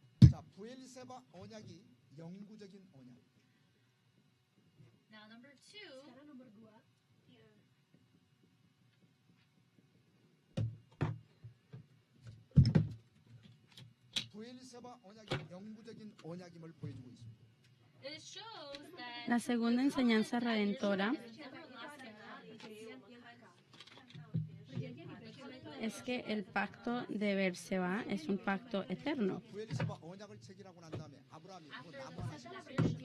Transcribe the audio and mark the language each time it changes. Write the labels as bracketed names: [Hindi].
[Korean] 자, 부엘세바 언약이 영구적인 언약. [English] Now, number 2, [Indonesian] sekarang nomor 2. [Korean] 부엘세바 언약이 영구적인 언약임을 보여주고 있습니다. [English] it shows that [Spanish] La segunda enseñanza redentora es que el pacto de Berseba es un pacto eterno. [Korean] 부엘세바 언약을 체결하고 난 다음에 아브라함이 그 나무 하나